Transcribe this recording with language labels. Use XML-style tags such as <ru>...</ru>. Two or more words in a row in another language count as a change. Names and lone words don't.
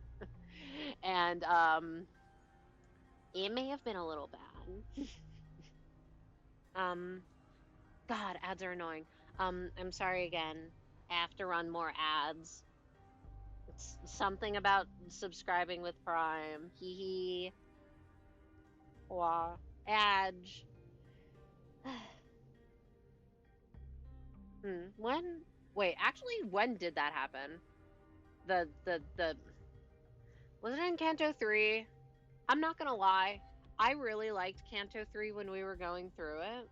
<en>And it may have been a little bad. um God, ads are annoying. I'm sorry again. I have to run more ads. It's something about subscribing with Prime. Hee hee. Wah. Adge. When? Wait, actually, when did that happen? The was it in Canto 3? I'm not gonna lie. I really liked Canto 3 when we were going through it.</en>